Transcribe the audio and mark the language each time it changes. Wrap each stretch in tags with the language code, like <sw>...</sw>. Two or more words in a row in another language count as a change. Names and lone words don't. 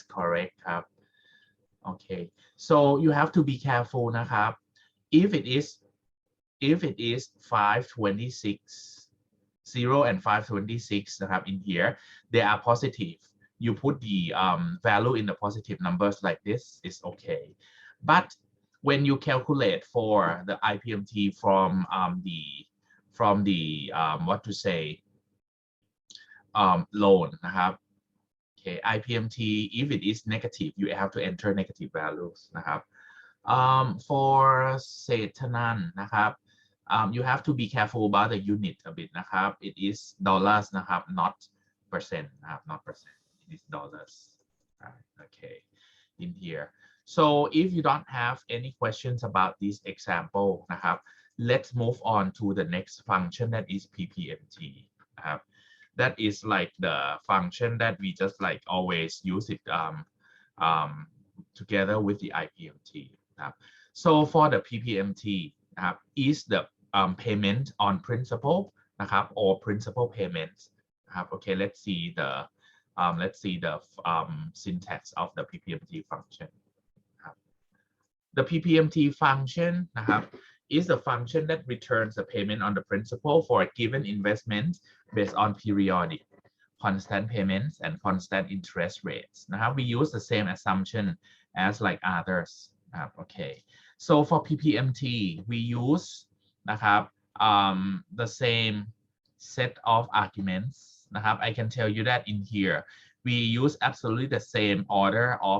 <en>correct ครับ okay so you have to be careful นะครับ if it is 526 0 and 526 นะครับ in here they are positive you put the value in the positive numbers like this is okay but when you calculate for the IPMT from the what to say loan นะครับ okay IPMT if it is negative you have to enter negative values นะครับ for เศรษฐนันท์นะครับ you have to be careful about the unit a bit นะครับ it is dollars นะครับ not percent นะครับ not percent it is dollars okay in here so if you don't have any questions about this example นะครับ let's move on to the next function that is PPMT นะครับ that is like the function that we just like always use it together with the IPMT นะครับ so for the PPMT นะครับ is the payment on principal นะครับ or principal payments นะครับ okay let's see the syntax of the PPMT function นะครับ the PPMT function นะครับ is the function that returns the payment on the principal for a given investment based on periodic constant payments and constant interest rates นะครับ we use the same assumption as like others นะครับ okay so for PPMT we use นะครับ the same set of arguments นะครับ I can tell you that in here we use absolutely the same order of</en>